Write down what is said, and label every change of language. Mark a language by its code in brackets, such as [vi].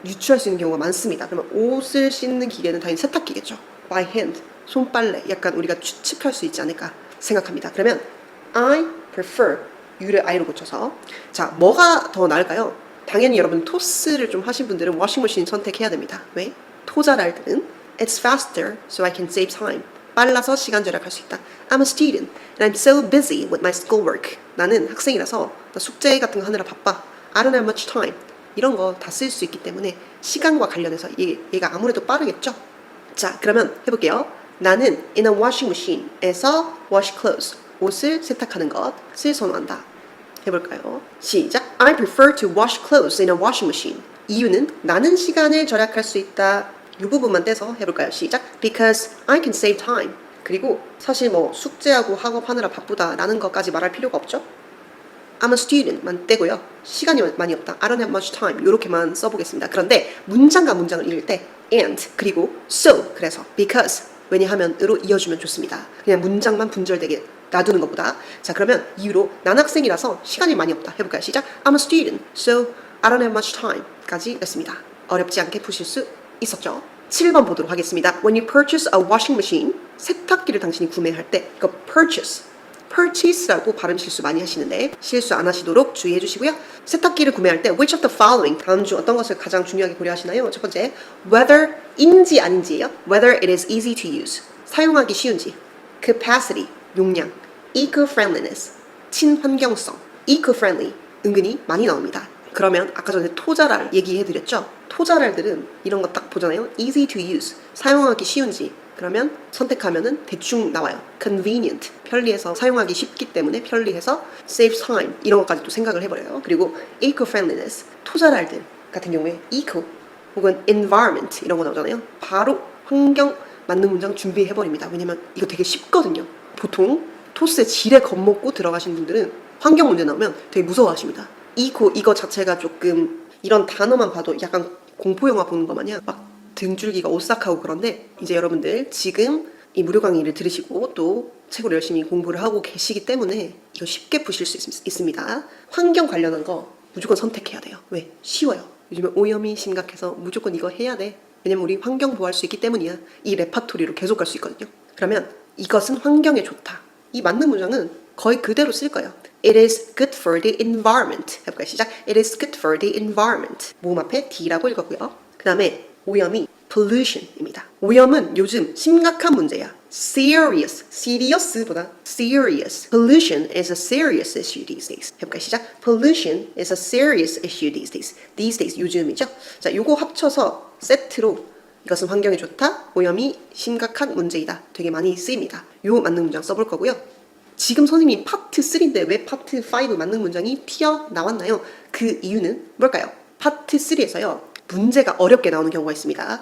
[ko] 유추할 수 있는 경우가 많습니다. 그러면 옷을 씻는 기계는 당연히 세탁기겠죠. by hand, 손빨래 약간 우리가 추측할 수 있지 않을까 생각합니다. 그러면 [en] I prefer [ko] U를 I로 고쳐서 자 뭐가 더 나을까요? 당연히 여러분 토스를 좀 하신 분들은 워싱머신 선택해야 됩니다. 왜? [en] 토자랄들은 It's faster so I can save time. [ko] 빨라서 시간 절약할 수 있다. [en] I'm a student and I'm so busy with my schoolwork. [ko] 나는 학생이라서 나 숙제 같은 거 하느라 바빠. [en] I don't have much time. [ko] 이런 거 다 쓸 수 있기 때문에 시간과 관련해서 얘가 아무래도 빠르겠죠? 자 그러면 해볼게요. 나는 [en] in a washing machine [ko] 에서 [en] wash clothes [ko] 옷을 세탁하는 것을 선호한다. 해볼까요? 시작. [en] I prefer to wash clothes in a washing machine. [ko] 이유는 나는 시간을 절약할 수 있다. 이 부분만 떼서 해볼까요? [en] 시작. Because I can save time. [ko] 그리고 사실 뭐 숙제하고 학업하느라 바쁘다라는 것까지 말할 필요가 없죠. I'm a student만 떼고요. [en] 시간이 많이 없다. I don't have much time. [ko] 이렇게만 써보겠습니다. 그런데 문장과 문장을 읽을 때 and 그리고 so 그래서 because 왜냐하면 으로 이어주면 좋습니다. 그냥 문장만 분절되게 놔두는 것보다 자 그러면 이유로 난 학생이라서 시간이 많이 없다. 해볼까요? 시작. [en] I'm a student so I don't have much time [ko] 까지 했습니다. 어렵지 않게 푸실 수 있었죠. 7번 보도록 하겠습니다. [en] When you purchase a washing machine [ko] 세탁기를 당신이 구매할 때 이거 purchase라고 발음 실수 많이 하시는데 실수 안 하시도록 주의해 주시고요. 세탁기를 구매할 때 [en] which of the following [ko] 다음 중 어떤 것을 가장 중요하게 고려하시나요? 첫 번째 whether인지 아닌지예요. [en] Whether it is easy to use [ko] 사용하기 쉬운지 capacity 용량 eco-friendliness 친환경성 eco-friendly 은근히 많이 나옵니다. 그러면 아까 전에 토자랄 얘기해드렸죠? 토자랄들은 이런 거 딱 보잖아요. [en] easy to use [ko] 사용하기 쉬운지 그러면 선택하면은 대충 나와요. convenient 편리해서 사용하기 쉽기 때문에 편리해서 [en] save time [ko] 이런 것까지 또 생각을 해버려요. 그리고 eco-friendliness 토자랄들 같은 경우에 eco 혹은 environment 이런 거 나오잖아요. 바로 환경 맞는 문장 준비해버립니다. 왜냐면 이거 되게 쉽거든요. 보통 토스에 지레 겁먹고 들어가신 분들은 환경 문제 나오면 되게 무서워하십니다. 이거 자체가 조금 이런 단어만 봐도 약간 공포영화 보는 것 마냥 막 등줄기가 오싹하고 그런데 이제 여러분들 지금 이 무료 강의를 들으시고 또 책으로 열심히 공부를 하고 계시기 때문에 이거 쉽게 푸실 수 있습니다. 환경 관련한 거 무조건 선택해야 돼요. 왜? 쉬워요. 요즘에 오염이 심각해서 무조건 이거 해야 돼. 왜냐면 우리 환경 보호할 수 있기 때문이야. 이 레파토리로 계속 갈 수 있거든요. 그러면 이것은 환경에 좋다. 이 맞는 문장은 거의 그대로 쓸 거예요. [en] It is good for the environment. [ko] 해볼까요? 시작. [en] It is good for the environment. [ko] 모음 앞에 D라고 읽었고요. 그 다음에 오염이 pollution입니다. 오염은 요즘 심각한 문제야. [en] serious보다 serious. Pollution is a serious issue these days. [ko] 해볼까요? 시작. [en] Pollution is a serious issue these days. These days [ko] 요즘이죠. 자, 요거 합쳐서 세트로 이것은 환경에 좋다. 오염이 심각한 문제이다. 되게 많이 쓰입니다. 요 맞는 문장 써볼 거고요. 지금 선생님이 파트 3인데 왜 파트 5 맞는 문장이 튀어나왔나요? 그 이유는 뭘까요? 파트 3에서요. 문제가 어렵게 나오는 경우가 있습니다.